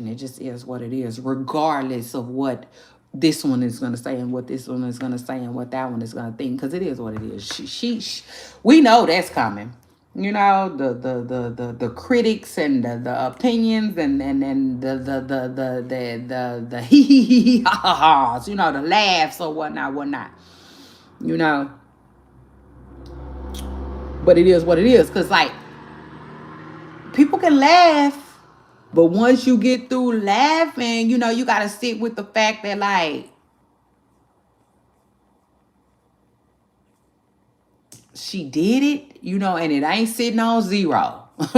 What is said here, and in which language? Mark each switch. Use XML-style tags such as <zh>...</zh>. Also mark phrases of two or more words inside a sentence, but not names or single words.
<en>It just is what it is, regardless of what this one is going to say and what this one is going to say and what that one is going to think, because it is what it is. We know that's coming. The critics and the opinions and the hee hee hee ha ha ha's, the laughs or whatnot. But it is what it is, because like people can laugh, but once you get through laughing, you got to sit with the fact that like she did it, and it ain't sitting on zero.</en>